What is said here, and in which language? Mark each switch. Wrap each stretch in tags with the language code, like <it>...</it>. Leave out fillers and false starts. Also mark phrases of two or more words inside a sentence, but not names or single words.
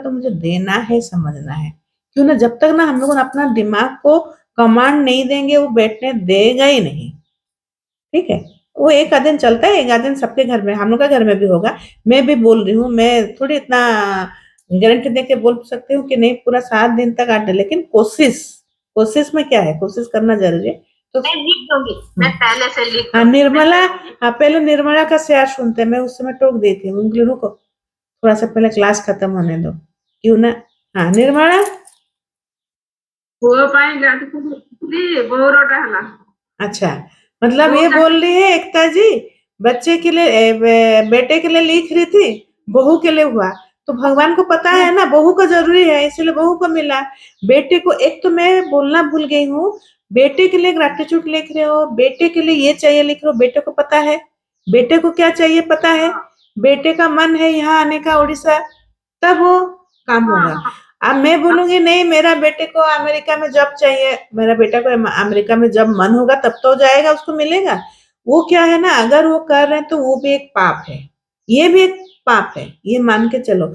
<hi>तो मुझे देना है, समझना है, क्यों ना, जब तक ना हम लोग अपना दिमाग को कमांड नहीं देंगे, वो बैठने देगा ही नहीं, ठीक है, वो एक आध दिन चलता है, एक आध दिन सबके घर में, हम लोग का घर में भी होगा, मैं भी बोल रही हूँ, मैं थोड़ी इतना गारंटी दे के बोल सकती हूँ कि नहीं पूरा 7 दिन तक 8 दिन, लेकिन कोशिश, कोशिश में क्या है, कोशिश करना जरूरी है, तो मैं लिख दूंगी, मैं पहले से लिख हाँ दूंगी, निर्मला, मैं करूंगी। हाँ पहले निर्मला का शेयर सुनते हैं, मैं उस समय टोक देती हूँ, उंगली रुको, थोड़ा सा पहले क्लास खत्म होने दो, क्यों ना, हाँ निर्मला,</hi> <or>ପୁଅ ପାଇଁ ଗାଧୁଥିଲି ବୋଉରଟା ହେଲା।</or> <hi>अच्छा मतलब</hi> <or>ବୋଉ</or> <hi>ये</hi> <or>ଚାକିରି</or> <hi>बोल रही है एकता जी, बच्चे के लिए बेटे के लिए लिख रही थी, बहू के लिए हुआ, तो भगवान को पता है ना बहू को जरूरी है, इसलिए बहू को मिला, बेटे को, एक तो मैं बोलना भूल गई हूँ, बेटे के लिए ग्रेटिट्यूड लिख रहे हो, बेटे के लिए ये चाहिए लिख रहे हो, बेटे को पता है, बेटे को क्या चाहिए पता है, बेटे का मन है यहाँ आने का उड़ीसा, तब वो काम होगा, अब मैं बोलूंगी नहीं मेरा बेटे को अमेरिका में जॉब चाहिए, मेरा बेटा को अमेरिका में जब मन होगा तब तो जाएगा, उसको मिलेगा, वो क्या है ना, अगर वो कर रहे हैं तो वो भी एक पाप है, ये भी एक पाप है, ये मान के चलो।</hi>